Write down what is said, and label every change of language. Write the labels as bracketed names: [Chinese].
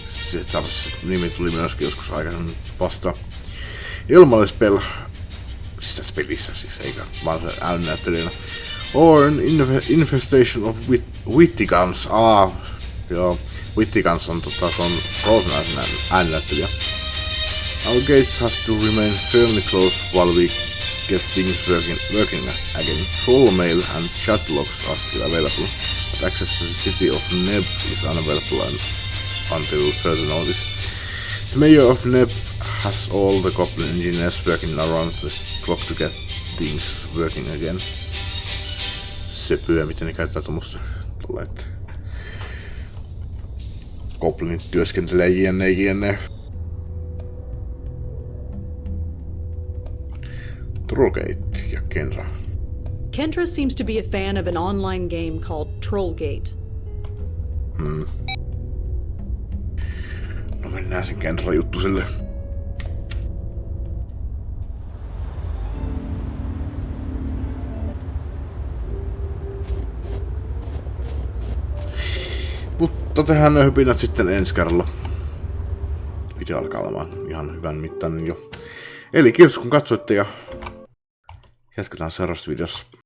[Finnish] Se nimi tuli myöskin joskus aikaisemmin vastaan. Ilmalle spell. Siis tässä pelissä siis, eikä vaan se ääninäyttelijänä. [English] Or an infestation of Wittigans. [Finnish] Joo. Wittigans on Frozen ääninäyttelijä. [English] Our gates have to remain firmly closed while we get things working again. Full mail and chat logs are still available, but access to the city of Neb is unavailable until further notice. The mayor of Neb has all the goblin engineers working around the clock to get things working again. [Finnish] Söpyä, miten ne käyttää tommoista tuolla, että goblinit työskentelee jne. Trollgate ja Kenra. [English] Kendra seems to be a fan of an online game called Trollgate. [Finnish] No mennään sen Kenra-juttuselle. Mutta tehdään ne hypinät sitten ensi kerralla. Video alkaa olemaan ihan hyvän mittainen jo. Eli kiitos kun katsoitte ja jatketaan seuraavassa videossa.